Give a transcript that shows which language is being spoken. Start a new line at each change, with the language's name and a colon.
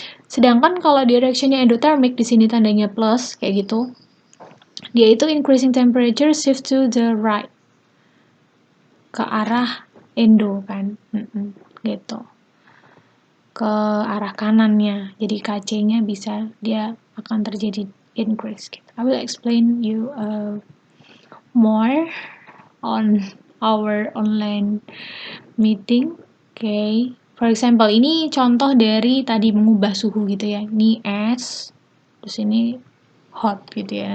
Indonesian: Sedangkan kalau di reactionnya endothermic, di sini tandanya plus kayak gitu. Dia itu
English: increasing temperature shift to the right.
Indonesian: Ke arah endo kan, gitu, ke arah kanannya, jadi KC-nya bisa dia akan terjadi increase gitu.
English: I will explain you more on our online meeting. Okay. For example,
Indonesian: ini contoh dari tadi mengubah suhu gitu ya. Ini S, terus ini hot gitu ya.